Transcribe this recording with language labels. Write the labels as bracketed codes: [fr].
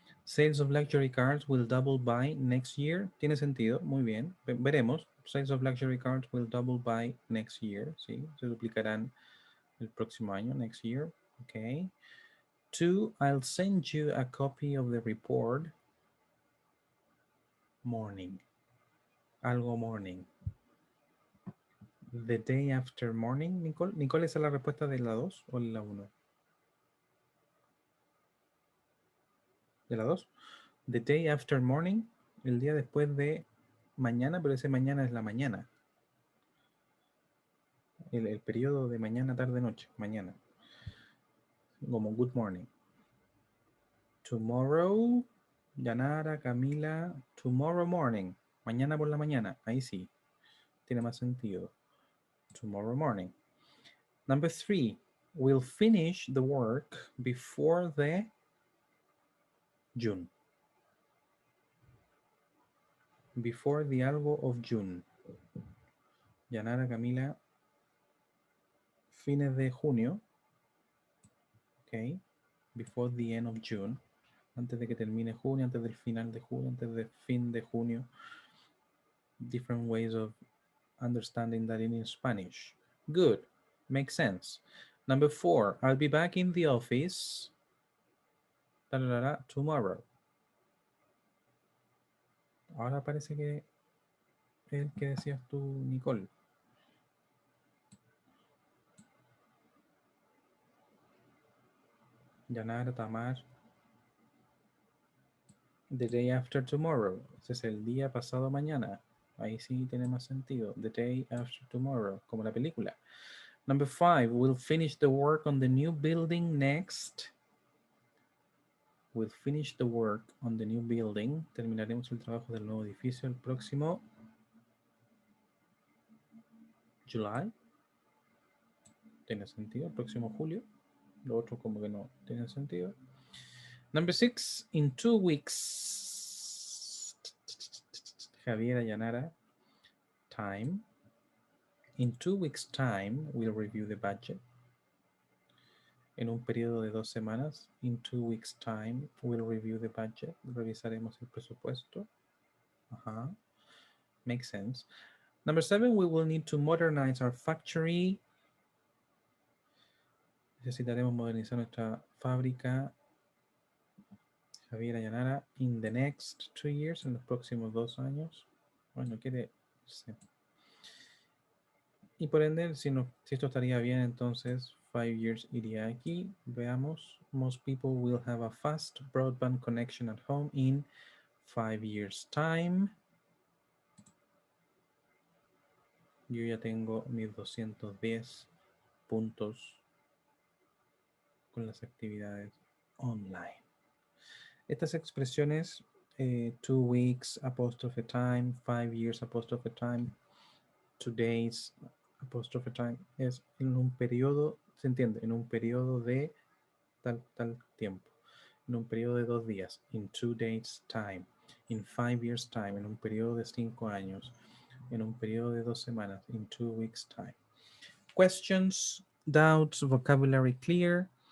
[en] Sales of luxury cars will double by next year. [es] Tiene sentido. Muy bien. Veremos. [en] Sales of luxury cars will double by next year. [es] Sí. Se duplicarán el próximo año. [en] Next year. Okay. Two, I'll send you a copy of the report. Morning. Algo morning. The day after morning, Nicole. [es] Nicole, ¿esa es la respuesta de la 2 o la 1? De la 2. [en] The day after morning, [es] el día después de mañana, pero ese mañana es la mañana. El periodo de mañana, tarde, noche, mañana. Como [en] good morning. Tomorrow, Yanara, Camila, tomorrow morning. [es] Mañana por la mañana, ahí sí. Tiene más sentido. [en] Tomorrow morning. Number 3, we'll finish the work before the June. Before the algo of June. Yanara, Camila, [es] fines de junio. [en] Ok. Before the end of June. [es] Antes de que termine junio, antes del final de junio, antes del fin de junio. [en] Different ways of understanding that in Spanish. Good. Makes sense. Number 4, I'll be back in the office tomorrow. [es] Ahora parece que el que decías tú, Nicole. Yanara, Tamar. [en] The day after tomorrow. [es] Ese es el día pasado mañana. Ahí sí tiene más sentido. [en] The day after tomorrow, [es] como la película. [en] Number 5, we'll finish the work on the new building next. We'll finish the work on the new building. [es] Terminaremos el trabajo del nuevo edificio el próximo July. Tiene sentido. El próximo julio. Lo otro como que no tiene sentido. [en] Number 6, in 2 weeks. Javiera Yanara. Time. In 2 weeks' time, we'll review the budget. [es] En un periodo de 2 semanas. [en] In 2 weeks' time, we'll review the budget. [es] Revisaremos el presupuesto. [en] Ajá. Makes sense. Number 7, we will need to modernize our factory. [es] Necesitaremos modernizar nuestra fábrica. Javier Yanara, [en] in the next 2 years, [es] en los próximos 2 años. Bueno, quiere... Sí. Y por ende, si esto estaría bien, entonces [en] 5 years [es] iría aquí. Veamos. [en] Most people will have a fast broadband connection at home in 5 years time. [es] Yo ya tengo mis 210 puntos con las actividades online. Estas expresiones, [en] 2 weeks, apostrophe time, [es] 5 years, apostrophe time, 2 days, apostrophe time, es en un periodo, ¿se entiende? En un periodo de tal tiempo, en un periodo de 2 días, [en] in 2 days time, in 5 years time, [es] en un periodo de 5 años, en un periodo de 2 semanas, [en] in 2 weeks time. Questions, doubts, vocabulary clear.